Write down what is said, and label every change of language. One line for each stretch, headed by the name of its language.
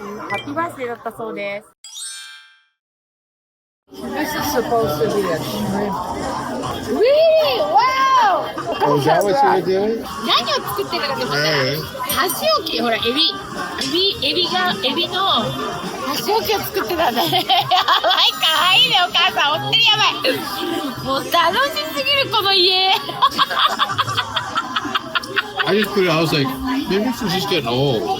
English: Happy birthday
Japanese: だったそうです。
English: This is supposed to be a shrimp. Really? Wow! Oh, is that what you were doing?
Japanese: 何を作ってるかと思ったら、箸置き、ほら、エビの箸置きを作ってたんだね。やばい、かわいいね、お母さん。本当にやばい。もう楽しすぎる、この家。
English: I just put it, I was like, maybe she's just getting old.